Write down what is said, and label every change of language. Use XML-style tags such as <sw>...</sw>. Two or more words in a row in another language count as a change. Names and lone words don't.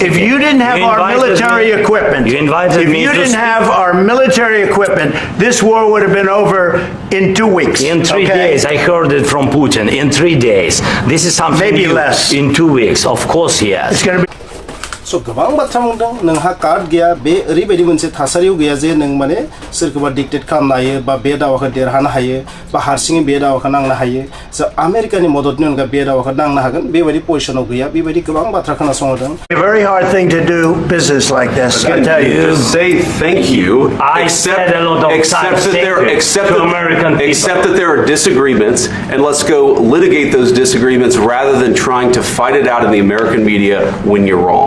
<en>If you didn't have You our invited military me- equipment, You invited if me you to didn't speak. have our military equipment, this war would have been over in 2 weeks. In 3 okay? days, I heard it from Putin. In 3 days, this is something Maybe new. less. In 2 weeks, of course, yes. It's going to be.</en> <brx>So गोबां बाथ्रा बुंदों नोंहा कार्ड गैया बे ओरैबायदि मोनसे थासारियाव गैया जे नों माने सोरखौबा डिक्टेट खालामनो हायो बा बे दावाखौ देरहानो हायो बा हारसिङै बे दावाखौ नांनो हायो जो आमेरिकानि मददनि अनगा बे दावाखौ नांनो हागोन बेबायदि पजिशनाव गैया बेबायदि गोबां बाथ्रा खोनासंदों</brx> <en>A very hard thing to do business like this. I tell you. Just say thank you. I said a lot of times, Except that there are disagreements, and let's go litigate those disagreements rather than trying to fight it out in the American media when you're wrong.</en>